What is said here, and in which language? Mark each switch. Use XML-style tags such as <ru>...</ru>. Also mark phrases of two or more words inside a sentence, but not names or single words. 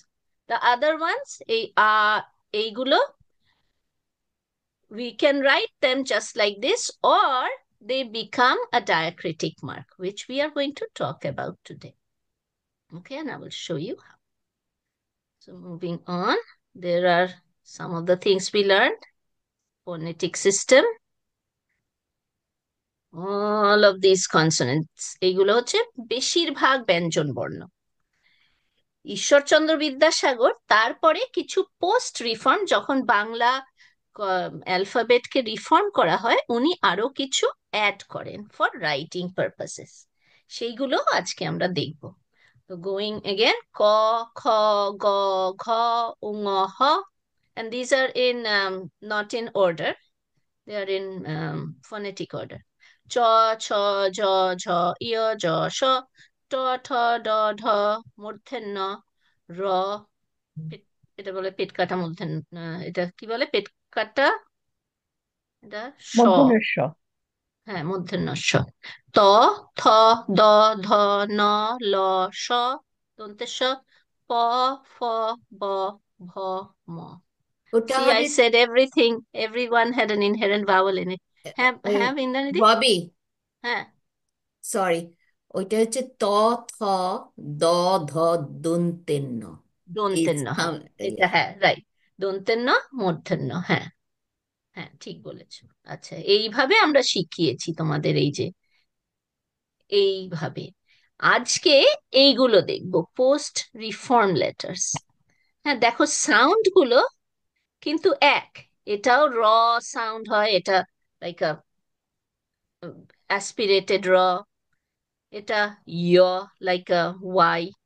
<en>The other ones, এইগুলো, we can write them just like this, or they become a diacritic mark, which we are going to talk about today. Okay, and I will show you how. So moving on, there are some of the things we learned. Phonetic system, all of these consonants,</en> <bn>এগুলো হচ্ছে বেশিরভাগ ব্যঞ্জন বর্ণ। ঈশ্বরচন্দ্র বিদ্যাসাগর তারপরে কিছু</bn> <en>post reform,</en> <bn>যখন বাংলা অ্যালফাবেটকে রিফর্ম করা হয়, উনি আরো কিছু অ্যাড করেন</bn> <en>for writing purposes.</en> <bn>সেইগুলো আজকে আমরা দেখব। তো</bn> <en>going again,</en> <bn>ক, খ, গ, ঘ, উ, ঙ, হ,</bn> <en>and these are in not in order, they are in phonetic order.</en> <bn>চ, ছ, ঝ, ঝ, ইয়, জ, স, ট, ঠ, ড, ঢ, মূর্ধন্য র, এটা বলে পেট কাটা মূর্ধন্য, এটা কি বলে পেট কাটা, এটা স, মধ্যমের স। হ্যাঁ মূর্ধন্য স। ত, থ, দ, ধ, ন, ল, স, দন্তের স, প, ফ, ব, ভ, ম। ওটা</bn> <en>See, I</en> <bn>আমাদের</bn> <en>said everything. Everyone had an inherent vowel in it. Have Indraniদি?</en> <bn>ববি, হ্যাঁ, সরি, ওইটা হচ্ছে ত, থ, দ, ধ, দন্তের ন। দন্তের ন, হ্যাঁ, এটা হ্যাঁ রাইট, দন্তের ন, মূর্ধন্য, হ্যাঁ, হ্যাঁ ঠিক বলেছো। আচ্ছা, এইভাবে আমরা শিখিয়েছি তোমাদের, এই যে এইভাবে। আজকে এইগুলো দেখবো,</bn> <en>post reform letters.</en> <bn>হ্যাঁ, দেখো সাউন্ড গুলো কিন্তু এক, এটাও র সাউন্ড হয়, এটা</bn> <en>like a aspirated</en> <bn>র, এটা ইয়</bn> <en>like a y.</en>